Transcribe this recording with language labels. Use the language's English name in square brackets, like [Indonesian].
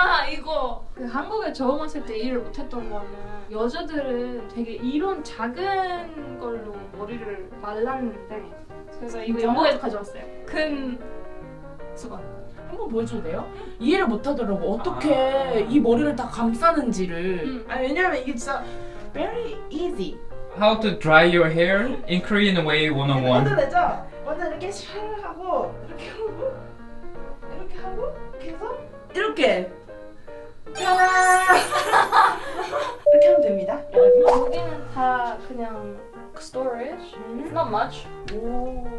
[Korean] 이거 그 한국에 처음 왔을 때 일을 못했던 거는 여자들은 되게 이런 작은 걸로 머리를 말랐는데 그래서 이거 진짜? 영국에서 가져왔어요. 큰 수건. 한번 보여줘도 돼요? 이해를 못하더라고. 어떻게 이 머리를 다 감싸는지를. 아 왜냐면 이게 진짜 [English] very easy. How to dry your hair in Korean way 101. [Korean] 먼저 되죠? 먼저 이렇게 샤를 하고 이렇게 하고 이렇게 하고 이렇게 해서 이렇게 짜란 이렇게 하면 됩니다. 여러분. 여기는 다 그냥 storage. [English] It's not much. [Korean] 오.